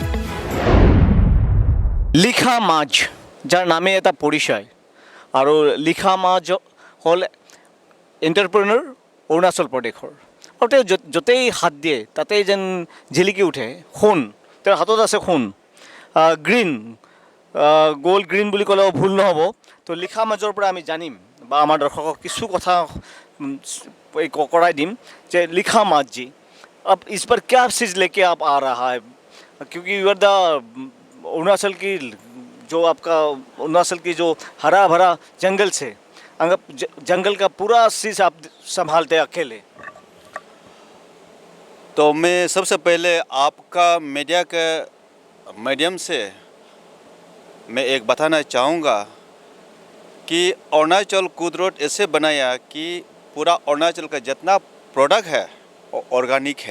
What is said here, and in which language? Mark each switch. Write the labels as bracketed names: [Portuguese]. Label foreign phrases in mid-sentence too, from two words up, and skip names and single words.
[Assamese] লিখা মাঝ, যাৰ নামে এটা পৰিচয়, আৰু লিখা মাঝ হ'ল এণ্টাৰপ্ৰেনৰ অৰুণাচল প্ৰদেশৰ, আৰু তেওঁ য'তেই হাত দিয়ে তাতেই যেন জিলিকি উঠে সোণ। তেওঁৰ হাতত আছে সোণ, গ্ৰীণ, [English] gold green [Assamese] বুলি ক'লেও ভুল নহ'ব। তো লিখা মাজৰ পৰা আমি জানিম বা আমাৰ দৰ্শকক কিছু কথা কৰাই দিম যে [Hindi] লিখা মাঝ जी अब इस पर क्या चीज़ लेके आप आ रहा है, क्योंकि [English] you are the [Hindi] अरुणाचल की जो आपका अरुणाचल की जो हरा भरा जंगल से जंगल का पूरा चीज़ आप संभालते अकेले। तो मैं सबसे पहले आपका मीडिया के माध्यम से मैं एक बताना चाहूँगा कि अरुणाचल कुदरत ऐसे बनाया कि पूरा अरुणाचल का जितना प्रोडक्ट है वो ऑर्गेनिक है।